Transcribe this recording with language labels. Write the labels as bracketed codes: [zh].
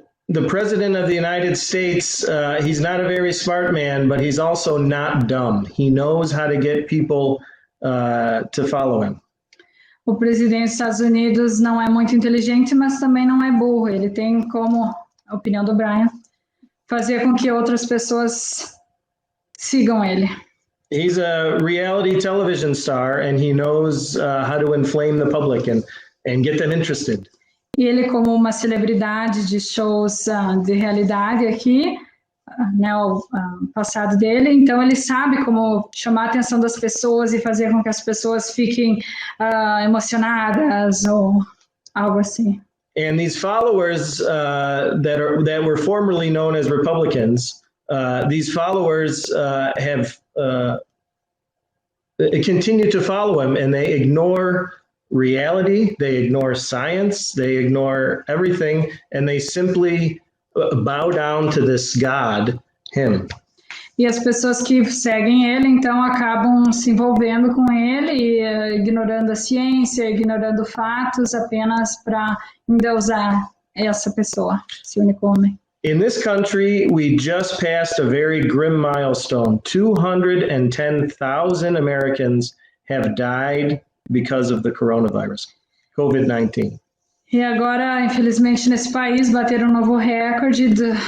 [en] The president of the United States, he's not a very smart man, but he's also not dumb. He knows how to get people to follow him. [pt] O presidente dos Estados Unidos não é muito inteligente, mas também não é burro. Ele tem como, a opinião do Brian, fazer com que outras pessoas sigam ele. [en] He's a reality television star, and he knows how to inflame the public and get them interested. [pt] E ele, como uma celebridade de shows de realidade aqui, o passado dele, então ele sabe como chamar a atenção das pessoas e fazer com que as pessoas fiquem emocionadas ou algo assim. [en] And these followers that were formerly known as Republicans, these followers have continue to follow him, and they ignore reality, they ignore science, they ignore everything, and they simply bow down to this God, him. [pt] E as pessoas que seguem ele, então, acabam se envolvendo com ele, e, ignorando a ciência, ignorando fatos, apenas para endeusar essa pessoa, esse único homem. [en] In this country, we just passed a very grim milestone. 210,000 Americans have died because of the coronavirus, COVID-19. [pt] E agora, infelizmente, nesse país, bateram um novo recorde de...